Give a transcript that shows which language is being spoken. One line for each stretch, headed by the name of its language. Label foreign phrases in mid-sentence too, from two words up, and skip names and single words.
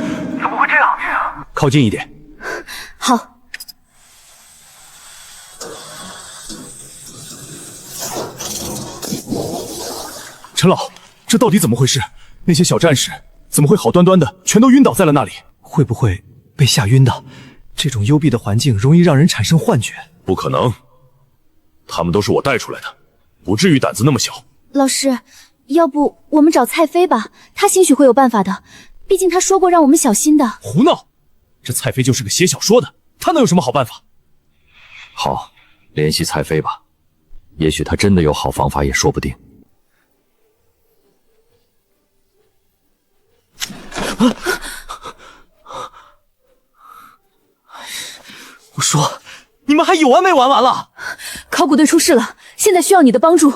Chinese: 怎麼會這樣？靠近一點。好。陳老，這到底怎麼回事？那些小戰士怎麼會好端端的全都暈倒在了那裡？會不會被嚇暈的？這種幽閉的環境容易讓人產生幻覺。不可能，他們都是我帶出來的，不至於膽子那麼小。老師，要不我們找蔡飛吧，他興許會有辦法的，畢竟他說過讓我們小心的。胡鬧！這蔡飛就是個寫小說的， 他能有什麼好辦法？好，聯繫蔡飛吧，也許他真的有好方法也說不定。我說，你們還有完没完了？考古队出事了，现在需要你的幫助。